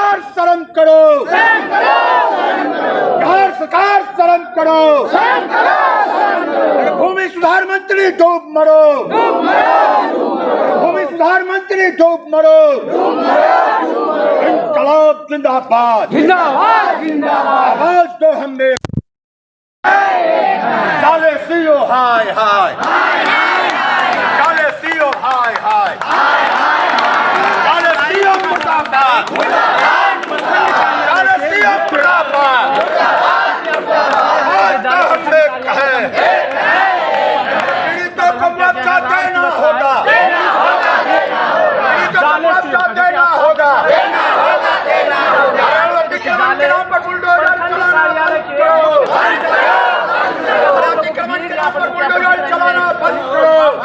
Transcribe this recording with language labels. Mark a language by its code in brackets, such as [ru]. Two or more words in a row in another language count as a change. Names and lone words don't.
[hi] शर्म करो, सरकार शर्म करो, भूमि सुधार मंत्री डूब मरो, भूमि सुधार मंत्री डूब मरो, इंकलाब जिंदाबाद, जिंदाबाद जिंदाबाद, आवाज दो हमने, जाले सीओ हाय हाय, जाले सीओ हाय हाय, जाले सीओ मुर्दाबाद, जाले सीओ मुर्दाबाद, आज तो हमने कहे पीड़ितों को मुआवजा देना होगा, पीड़ितों को मुआवजा देना होगा, अतिक्रमण के नाम पर बुलडोजर चलाना बंद करो, अतिक्रमण के नाम पर बुलडोजर चलाना बंद करो,